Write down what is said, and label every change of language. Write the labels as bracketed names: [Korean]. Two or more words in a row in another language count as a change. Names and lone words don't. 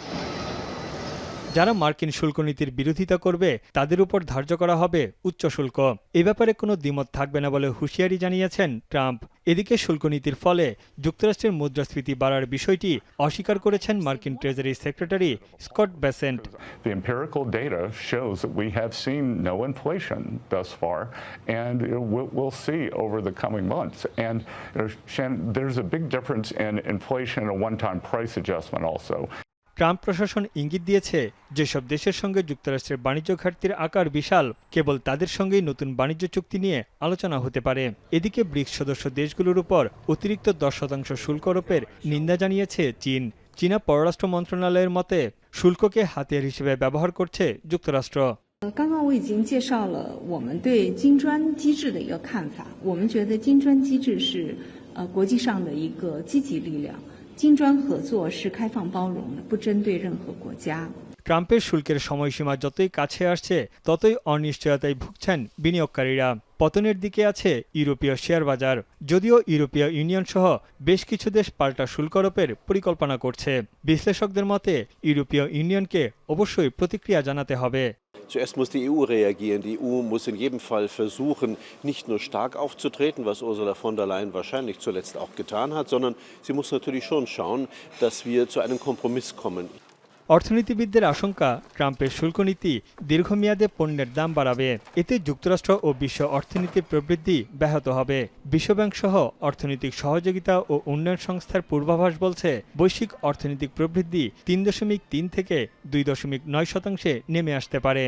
[Bangla] যারা মার্কিন শুল্কনীতির বিরোধিতা করবে তাদের উপর ধার্য করা হবে উচ্চ শুল্ক। এ ব্যাপারে কোনো দ্বিমত থাকবে না বলে হুঁশিয়ারি জানিয়েছেন ট্রাম্প। এদিকে শুল্কনীতির ফলে যুক্তরাষ্ট্রের মুদ্রাস্ফীতি বাড়ার বিষয়টি অস্বীকার করেছেন মার্কিন ট্রেজারি সেক্রেটারি স্কট বেসেন্ট। [English] The empirical data shows that we have seen no inflation thus far, and we'll see over the coming months. And there's a big difference in inflation and a one-time price adjustment also. [Bangla] ট্রাম্প প্রশাসন ইঙ্গিত দিয়েছে, যেসব দেশের সঙ্গে যুক্তরাষ্ট্রের বাণিজ্য ঘাটতির আকার বিশাল, কেবল তাদের সঙ্গেই নতুন বাণিজ্য চুক্তি নিয়ে আলোচনা হতে পারে। এদিকে ব্রিক্স সদস্য দেশগুলোর উপর অতিরিক্ত ১০% শুল্ক আরোপের নিন্দা জানিয়েছে চীন। চীনা পররাষ্ট্র মন্ত্রণালয়ের মতে শুল্ককে হাতিয়ার হিসেবে ব্যবহার করছে যুক্তরাষ্ট্র। [Chinese] 刚刚我已经介绍了我们对金砖机制的一个看法，我们觉得金砖机制是国际上的一个积极力量。金砖合作是开放包容的，不针对任何国家。 [Bangla] ট্রাম্পের শুল্কের সময়সীমা যতই কাছে আসছে ততই অনিশ্চয়তায় ভুগছেন বিনিয়োগকারীরা। পতনের দিকে আছে ইউরোপীয় শেয়ার বাজার। যদিও ইউরোপীয় ইউনিয়ন সহ বেশ কিছু দেশ পাল্টা শুল্ক আরোপের পরিকল্পনা করছে। বিশ্লেষকদের মতে ইউরোপীয় ইউনিয়নকে অবশ্যই প্রতিক্রিয়া জানাতে হবে। [German] Zuerst muss die EU reagieren. Die EU muss in jedem Fall versuchen, nicht nur stark aufzutreten, was Ursula von der Leyen wahrscheinlich zuletzt auch getan hat, sondern sie muss natürlich schon schauen, dass wir zu einem Kompromiss kommen. [Bangla] অর্থনীতিবিদদের আশঙ্কা, ট্রাম্পের শুল্কনীতি দীর্ঘমেয়াদে পণ্যের দাম বাড়াবে। এতে যুক্তরাষ্ট্র ও বিশ্ব অর্থনীতির প্রবৃদ্ধি ব্যাহত হবে। বিশ্বব্যাংক সহ অর্থনৈতিক সহযোগিতা ও উন্নয়ন সংস্থার পূর্বাভাস বলছে, বৈশ্বিক অর্থনৈতিক প্রবৃদ্ধি ৩.৩ থেকে ২.৯% নেমে আসতে পারে।